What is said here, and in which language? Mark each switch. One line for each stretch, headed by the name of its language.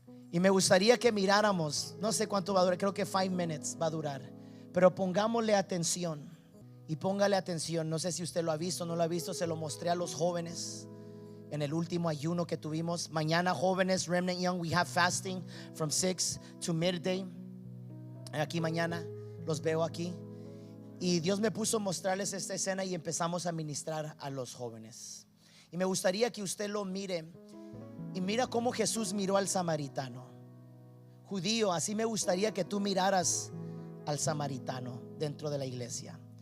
Spanish: Y me gustaría que miráramos, no sé cuánto va a durar, creo que
English: 5 minutes
Spanish: va a durar, pero pongámosle atención. Y póngale atención. No sé si usted lo ha visto o no lo ha visto. Se lo mostré a los jóvenes en el último ayuno que tuvimos. Mañana, jóvenes,
English: Remnant Young, we have fasting from 6 to midday.
Spanish: Aquí mañana los veo aquí. Y Dios me puso a mostrarles esta escena y empezamos a ministrar a los jóvenes. Y me gustaría que usted lo mire. Y mira cómo Jesús miró al samaritano. Judío, así me gustaría que tú miraras al samaritano dentro de la iglesia.